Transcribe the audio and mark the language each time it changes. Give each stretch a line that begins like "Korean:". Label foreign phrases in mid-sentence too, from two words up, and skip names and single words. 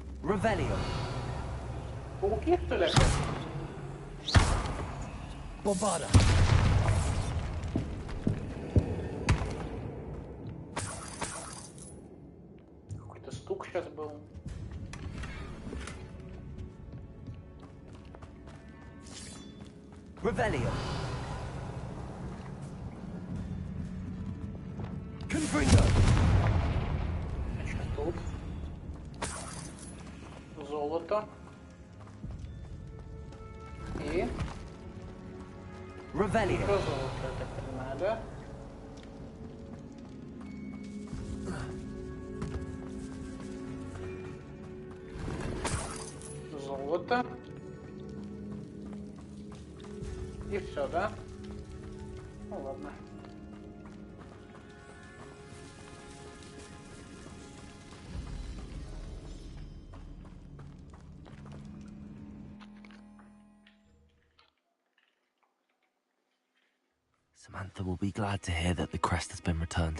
Russian: Revelio. Пауки, что ли? Bobada. Какой-то стук сейчас был. Revelio. Confringo. Значит, тут. Золото. И... Revelio. Еще золото, я так понимаю, да? Золото. И все, да? Ну ладно.
English: Samantha will be glad to hear that the crest has been returned.